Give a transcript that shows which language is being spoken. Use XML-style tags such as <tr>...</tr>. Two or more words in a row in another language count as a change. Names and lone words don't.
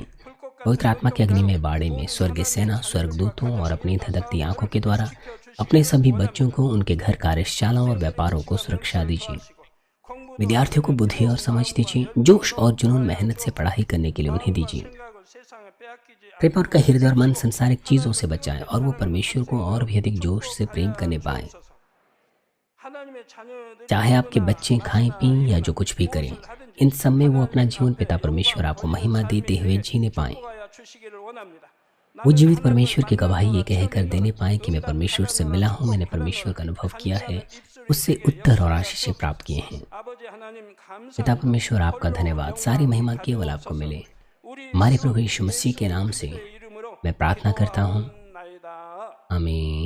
<hi>पवित्र आत्मा के अग्नि में बाड़े में स्वर्गीय सेना, स्वर्गदूतों और अपनी धधकती आंखों के द्वारा अपने सभी बच्चों को, उनके घर, कार्यशालाओं और व्यापारों को सुरक्षा दीजिए। विद्यार्थियों को बुद्धि और समझ दीजिए। जोश और जुनून, मेहनत से पढ़ाई करने के लिए उन्हें दीजिए।</hi> <ko>생각을 세상에 빼앗기지</ko> <hi>कृपया उनका हृदय और मन संसारिक चीजों से बचाएं और वो परमेश्वर को और भी अधिक जोश से प्रेम करने पाए।</hi> <ko>않소서. 하나님의 자녀들이</ko> <hi>चाहे आपके बच्चे खाएं, पिएं या जो कुछ भी करें, इन सब में वो अपना जीवन पिता परमेश्वर आपको महिमा देते हुए जीने पाएं।</hi> <ko>축복하여 주시기를 원합니다.</ko> <hi>वो जीवित परमेश्वर की गवाही ये कहकर देने पाए कि मैं परमेश्वर से मिला हूँ, मैंने परमेश्वर का अनुभव किया है, उससे उत्तर और आशीषें प्राप्त किए हैं। पिता परमेश्वर, आपका धन्यवाद। सारी महिमा केवल आपको मिले। हमारे प्रभु यीशु मसीह के नाम से मैं प्रार्थना करता हूँ।</hi>